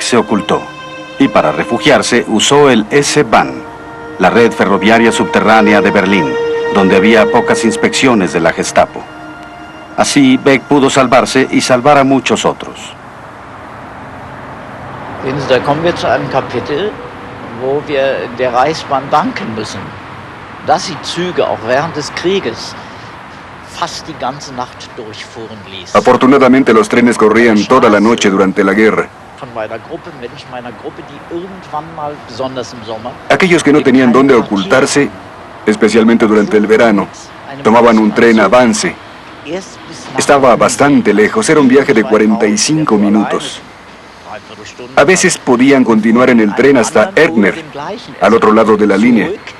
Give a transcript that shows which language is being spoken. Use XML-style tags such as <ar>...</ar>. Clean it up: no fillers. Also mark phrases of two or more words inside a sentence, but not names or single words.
<es>se ocultó y para refugiarse usó el S-Bahn, la red ferroviaria subterránea de Berlín, donde había pocas inspecciones de la Gestapo. Así, Beck pudo salvarse y salvar a muchos otros.</es> <de>Da kommen wir zu einem Kapitel, wo wir der Reichsbahn danken müssen, dass sie Züge auch während des Krieges fast die ganze Nacht durchfuhren ließ.</de> <es>Afortunadamente los trenes corrían toda la noche durante la guerra.</es> <de>Von meiner Gruppe, Menschen meiner Gruppe, die irgendwann mal, besonders im Sommer,</de> <es>Aquellos que no tenían dónde ocultarse, especialmente durante el verano, tomaban un tren Avance. Estaba bastante lejos, era un viaje de 45 minutos. A veces podían continuar en el tren hasta Erkner, al otro lado de la línea.</es>